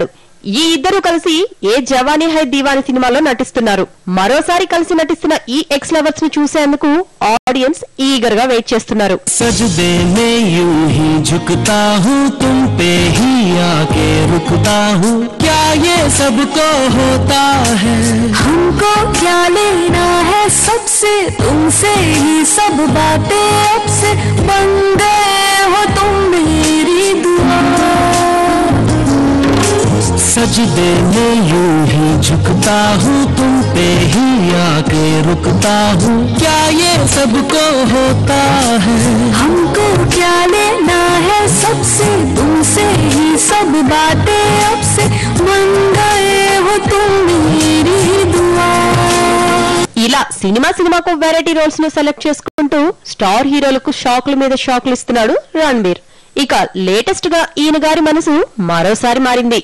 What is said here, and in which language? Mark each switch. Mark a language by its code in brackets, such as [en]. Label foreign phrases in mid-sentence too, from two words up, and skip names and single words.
[te] ఈ ఇద్దరు కలిసి ఏ జవానీ హై దీవాని సినిమాలో నటిస్తున్నారు. మరోసారి కలిసి నటిస్తున్న ఈ [en] ex lovers [te] ని చూసేందుకు ఆడియన్స్ ఈగర్ గా వెయిట్ చేస్తున్నారు. [hi] सजदे में यूं ही झुकता हूं तुम पे ही आके रुकता हूं क्या ये सबको होता है हमको क्या लेना है सबसे तुमसे ही सब बातें अब से बन गए हो तुम मेरी दुआ सजदे में यूं ही झुकता हूँ तुम पे ही आके रुकता हूँ क्या ये सबको होता है हमको क्या लेना है सबसे तुमसे ही सब बातें अब से बन गए हो तुम मेरी दुआ. [te] ఇలా సినిమాకు [en] variety roles [te] ను సెలెక్ట్ చేసుకుంటూ [en] star herolaku [te] షాక్ల మీద షాక్లు ఇస్తున్నాడు రణబీర్. ఇక లేటెస్ట్ గా ఈయన గారి మనసు మరోసారి మారింది.